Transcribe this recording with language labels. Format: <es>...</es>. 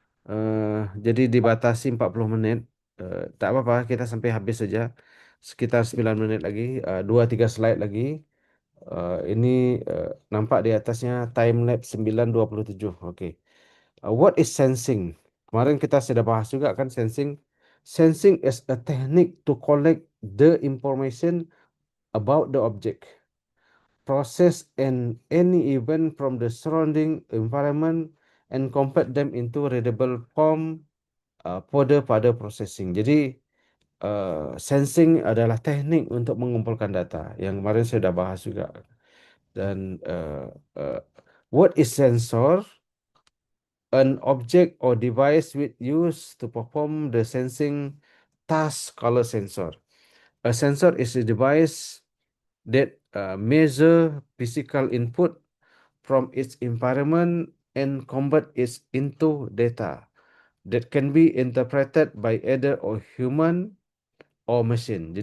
<id>eh jadi dibatasi 40 menit. Tak apa-apa, kita sampai habis saja. Sekitar 9 menit lagi, 2-3 slide lagi. Ini nampak di atasnya time lapse 9:27. Oke.</id> <en>What is sensing?</en> <id>Kemarin kita sudah bahas juga kan sensing.</id> <en>Sensing is a technique to collect the information about the object, process and any event from the surrounding environment and convert them into readable form pada processing.</en> <id>Jadi sensing adalah teknik untuk mengumpulkan data yang kemarin saya sudah bahas juga.</id> <en>Dan uh, what is sensor? An object or device with used to perform the sensing task called sensor. A sensor is a device that measure physical input from its environment and convert it into data that can be interpreted by either or human or machine.</en>